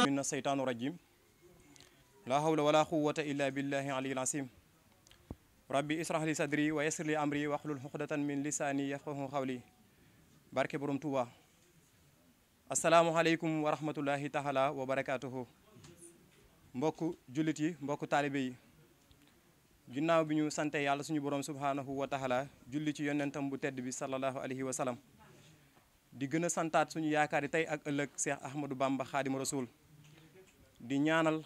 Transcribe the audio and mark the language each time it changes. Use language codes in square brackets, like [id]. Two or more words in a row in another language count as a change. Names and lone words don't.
[ar] الشيطان الرجيم لا حول ولا قوة إلا بالله العلي العظيم ربي اشرح لي صدري ويسر لي أمري واحلل عقدة من لساني يفقهوا قولي [wo] barke borom Touba [ar] السلام عليكم ورحمة الله تعالى وبركاته [wo] mbokku jullit yi mbokku taalibe yi ginnaaw bi ñu sante yàlla suñu borom [ar] سبحانه وتعالى [wo] julli ci yonentam bu tedd bi [ar] صلى الله عليه وسلم [wo] di gën a santaat suñu yaakaar yi tey ak ëllëg Cheikh Ahmadou Bamba Khadim Rasoul di ñaanal